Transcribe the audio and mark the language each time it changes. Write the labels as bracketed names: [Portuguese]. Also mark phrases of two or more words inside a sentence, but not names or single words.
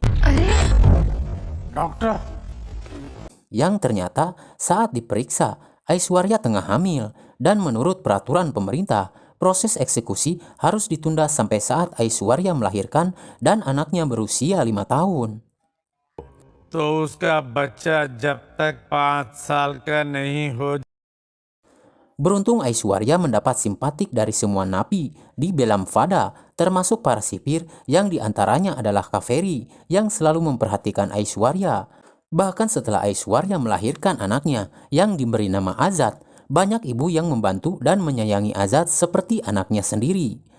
[Hindi] डॉक्टर [Indonesian] Yang ternyata saat diperiksa, Aishwarya tengah hamil. Dan menurut peraturan pemerintah, proses eksekusi harus ditunda sampai saat Aishwarya melahirkan dan anaknya berusia 5 tahun. [Hindi] तो उसका बच्चा जब तक 5 साल का नहीं हो [Indonesian] Beruntung Aishwarya mendapat simpatik dari semua napi di Belamfada, termasuk para sipir yang diantaranya adalah Kaveri yang selalu memperhatikan Aishwarya. Bahkan setelah Aishwarya melahirkan anaknya yang diberi nama Azad, banyak ibu yang membantu dan menyayangi Azad seperti anaknya sendiri.